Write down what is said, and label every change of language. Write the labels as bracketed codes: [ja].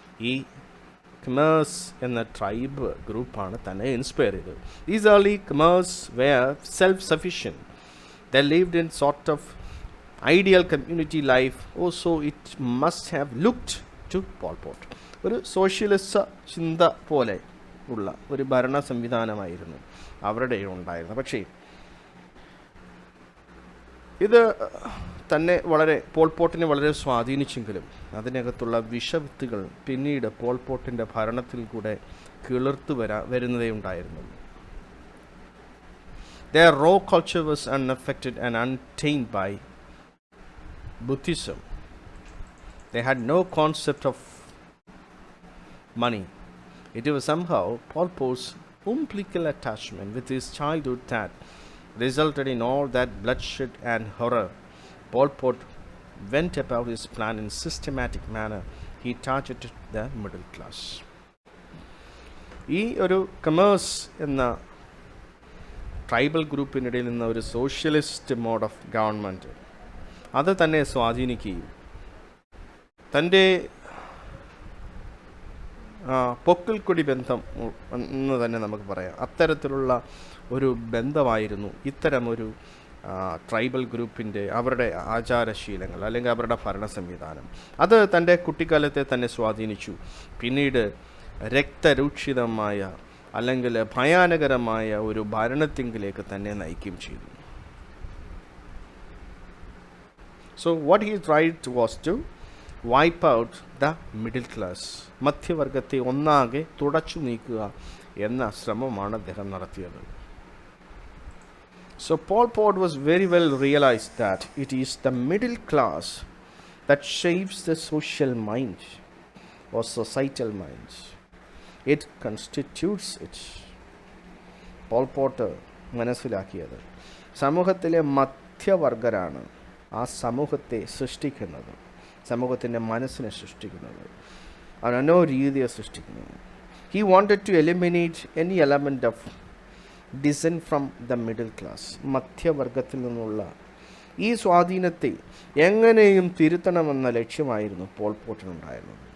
[ml] ഈ ഖമേഴ്സ് എന്ന ട്രൈബ് ഗ്രൂപ്പാണ് തന്നെ ഇൻസ്പയർ ചെയ്തത്. [en] These early Khmers were self sufficient. They lived in sort of ideal community life. Also, it must have looked to Pol Pot. [ml] ഒരു socialist ചിന്ത പോലെ ഉള്ള ഒരു ഭരണ സംവിധാനമായിരുന്നു അവരുടെ ഉണ്ടായിരുന്നത്. പക്ഷേ ഇത് തന്നെ പോൾ പോട്ടിനെ വളരെ സ്വാധീനിച്ചെങ്കിലും അതിനകത്തുള്ള വിഷവിത്തുകൾ പിന്നീട് പോൾ പോട്ടിൻ്റെ ഭരണത്തിൽ കൂടെ കിളിർത്തു വരുന്നതേ ഉണ്ടായിരുന്നുള്ളൂ. [en] Their raw culture was unaffected and untainted by Buddhism. They had no concept of money. It was somehow Pol Pot's umbilical attachment with his childhood that resulted in all that bloodshed and horror. Pol Pot went about his plan in systematic manner. He targeted the middle class. [ml] ഈ ഒരു comers എന്ന tribal ഗ്രൂപ്പിനിടയിൽ നിന്ന ഒരു [en] socialist mode of government [ml] അത് തന്നെ സ്വാധീനിക്കുകയും തൻ്റെ പൊക്കിൾക്കൊടി ബന്ധം എന്ന് തന്നെ നമുക്ക് പറയാം. അത്തരത്തിലുള്ള ഒരു ബന്ധമായിരുന്നു ഇത്തരമൊരു ട്രൈബൽ ഗ്രൂപ്പിൻ്റെ അവരുടെ ആചാരശീലങ്ങൾ അല്ലെങ്കിൽ അവരുടെ ഭരണ സംവിധാനം. അത് തൻ്റെ കുട്ടിക്കാലത്തെ തന്നെ സ്വാധീനിച്ചു. പിന്നീട് രക്തരൂക്ഷിതമായ അല്ലെങ്കിൽ ഭയാനകരമായ ഒരു ഭരണത്തിങ്കിലേക്ക് തന്നെ നയിക്കുകയും ചെയ്തു. [en] So what he tried was to wipe out the middle class. [ml] മധ്യവർഗത്തെ ഒന്നാകെ തുടച്ചു നീക്കുക എന്ന ശ്രമമാണ് അദ്ദേഹം നടത്തിയത്. [en] So Pol Pot was very well realized that it is the middle class that shapes the social mind or societal mind. It constitutes it. [ml] Paul pot മനസ്സിലാക്കിയത് സമൂഹത്തിലെ മധ്യവർഗരാണ് ആ സമൂഹത്തെ സൃഷ്ടിക്കുന്നത്, സമൂഹത്തിൻ്റെ മനസ്സിനെ സൃഷ്ടിക്കുന്നത്, അവനോ രീതിയെ സൃഷ്ടിക്കുന്നത്. [en] He wanted to eliminate any element of dissent from the middle class. [ml] മധ്യവർഗത്തിൽ നിന്നുള്ള ഈ സ്വാധീനത്തെ എങ്ങനെയും തിരുത്തണമെന്ന ലക്ഷ്യമായിരുന്നു പോൾ പോട്ടിനുണ്ടായിരുന്നത്.